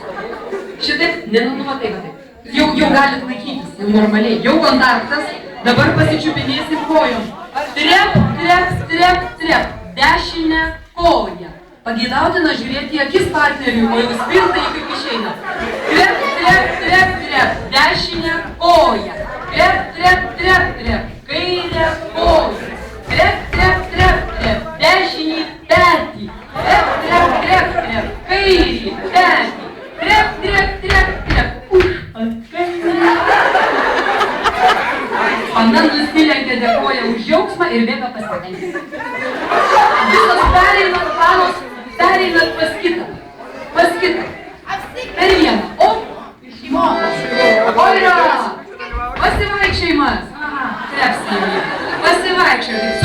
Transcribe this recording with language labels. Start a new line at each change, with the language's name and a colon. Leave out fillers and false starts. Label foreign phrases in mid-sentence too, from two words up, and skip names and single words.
Lithuanian: Šitaip, nenumatai, va taip. Jau galit laikytis, jau normaliai. Jau kontaktas. Dabar pasičiupinėsim kojom. Trep, trep, trep, trep. Dešinę koją. Pageidautina žiūrėti į akis partneriui, o jau spirtai kaip išeina. Trep, trep, trep, trep. Dešinę koją. Trep, trep, trep, trep. Kairę koją. Trep, trep, trep, trep. Dešinį petį. Trep, trep, trep, trep. Kairį petį. Trep, trep, trep, trep. Pana nusilenkė, dėkoja už džiaugsmą ir bėga pasitenkinti. Visos pereinat planos, pereinat pas kitą. Pas kitą. Per vieną. O, išmokos. Oira! Pasivaikščiojimas. Aha, trepsnė. Pasivaikščiokit.